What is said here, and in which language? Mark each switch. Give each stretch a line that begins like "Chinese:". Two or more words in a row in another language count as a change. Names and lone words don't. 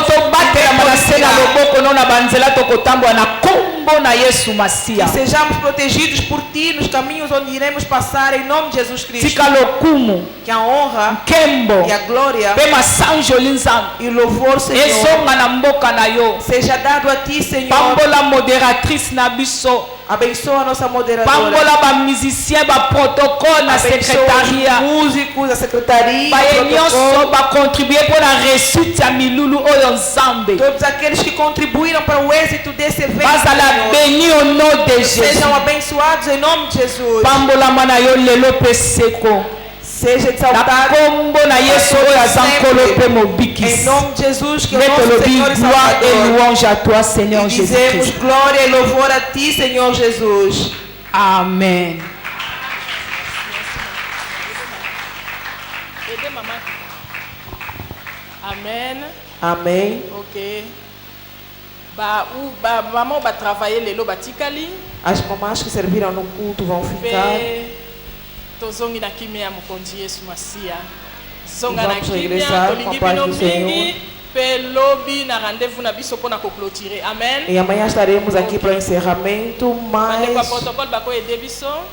Portuguese: Que sejamos protegidos por ti nos caminhos onde iremos passar em nome de Jesus Cristo. Que a honra e a glória e o louvor, Senhor, seja dado a ti, Senhor. Abençoa a nossa moderadora.
Lingala: Pambola ba musicien ba protocole na secretaria.
Portuguese: Músicos, a secretaria.
Lingala: Ba contribuer
Portuguese: para a
Lingala: réussite ya milulu oyo nzambe.
Portuguese: Todos aqueles que contribuíram para o êxito desse evento.
French: Bazala béni au nom de Jesus.
Portuguese: Sejam abençoados em nome de Jesus.
Lingala: Pambola mana yo lelo peseko.
Portuguese: Seja exaltado em nome de Jesus, que o nosso Senhor e Salvador.
French: Et louange à toi, Seigneur Jésus.
Portuguese: Dizemos glória e louvor a ti, Senhor Jesus. Amen. Amen. Amém. Ok.
French: Maman va travailler
Lingala: lelo batikali.
Portuguese: As mamães que serviram no culto vão ficar.
Lingala: Tozongi na kimia mukonzi Yesu Masia. Zonga na kimia tolingi bino mingi pe lobi na rendez-vous na biso pona ko clôturer. Amen.
Portuguese: E amanhã estaremos aqui para o encerramento, mas
Lingala: com protocole bako aider biso.